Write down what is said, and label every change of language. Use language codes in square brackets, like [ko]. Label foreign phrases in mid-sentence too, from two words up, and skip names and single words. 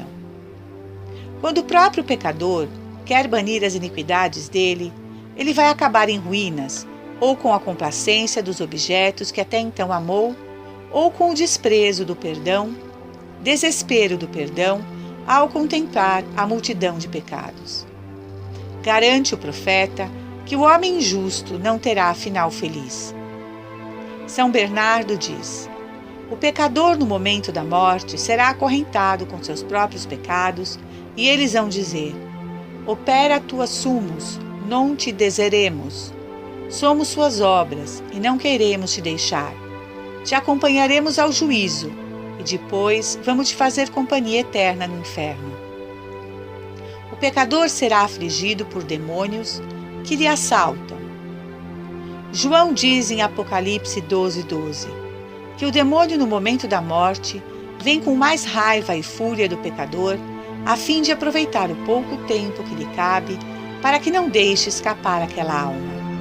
[pt] Quando o próprio pecador quer banir as iniquidades dele, ele vai acabar em ruínas, ou com a complacência dos objetos que até então amou, ou com o desprezo do perdão, desespero do perdão, ao contemplar a multidão de pecados. Garante o profeta que o homem injusto não terá final feliz. São Bernardo diz: o pecador no momento da morte será acorrentado com seus próprios pecados, e eles vão dizer: [la] opera tua sumus, non te deseremos. [pt] Somos suas obras, e não queremos te deixar. Te acompanharemos ao juízo, e depois vamos te fazer companhia eterna no inferno. O pecador será afligido por demônios que lhe assaltam. João diz em Apocalipse 12:12 que o demônio no momento da morte vem com mais raiva e fúria do pecador a fim de aproveitar o pouco tempo que lhe cabe para que não deixe escapar aquela alma.